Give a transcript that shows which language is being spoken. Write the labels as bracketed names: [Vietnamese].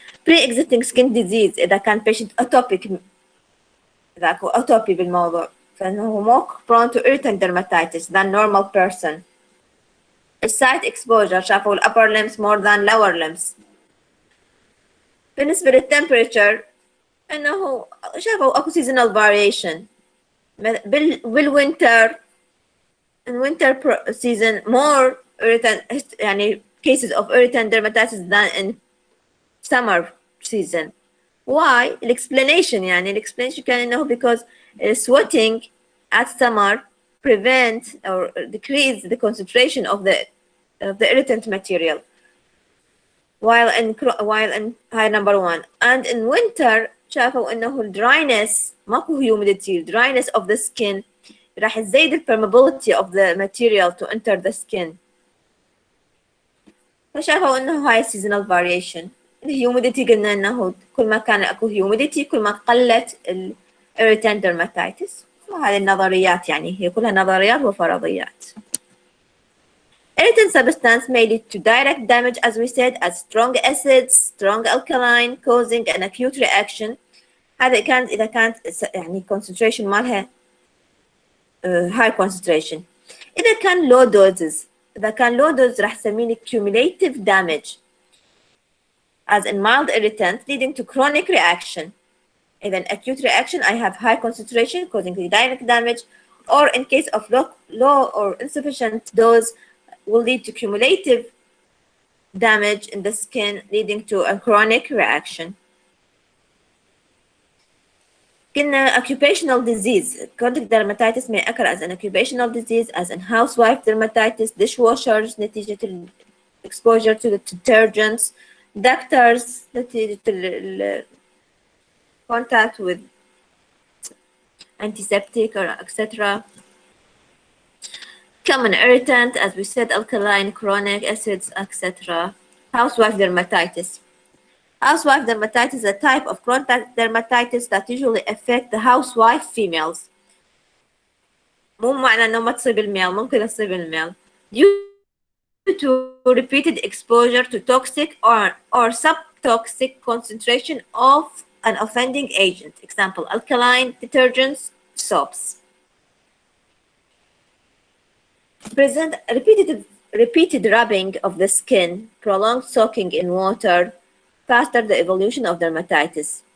[English] pre-existing skin disease اذا كان patient atopic، [Arabic] إذا أكو [English] atopy بالموضوع فإنه more prone to irritant dermatitis than normal person. site exposure شافوا upper limbs more than lower limbs. [Arabic] بالنسبة للtemperature إنه شافوا أكو seasonal variation. [English] بالwinter in winter season more irritant يعني cases of irritant dermatitis than in summer season. Why? Explanation يعني explanation كان إنه because sweating at summer prevent or decrease the concentration of the irritant material while in high number one, and in winter شافوا إنه dryness ماكو humidity dryness of the skin راح تزيد permeability of the material to enter the skin. [Arabic] فشافوا إنه هاي seasonal variation. الهيوميديتي قلنا انه كل ما كان اكو هيوميديتي كل ما قلت الirritant dermatitis، وهذه النظريات يعني هي كلها نظريات وفرضيات. [English] Irritant substance may lead to direct damage as we said as strong acids, strong alkaline causing an acute reaction. [Arabic] هذا كانت إذا كانت يعني concentration مالها [English] high concentration. إذا كان low doses، إذا كان low dose [Arabic] راح نسميه [English] cumulative damage as in mild irritant leading to chronic reaction. In an acute reaction, I have high concentration causing the direct damage, or in case of low or insufficient dose will lead to cumulative damage in the skin leading to a chronic reaction. قلنا occupational disease. Contact dermatitis may occur as an occupational disease as in housewife dermatitis, dishwashers نتيجة exposure to the detergents, doctors نتيجة contact with antiseptic or etc. Common irritant, as we said, alkaline, chronic, acids, etc. Housewife dermatitis. Housewife dermatitis is a type of contact dermatitis that usually affect the housewife females. [Arabic] مو معنى انه ما تصيب الميل، ممكن تصيب الميل. [English] Due to repeated exposure to toxic or subtoxic concentration of an offending agent. Example, alkaline detergents, soaps. Present repeated rubbing of the skin, prolonged soaking in water, faster the evolution of dermatitis.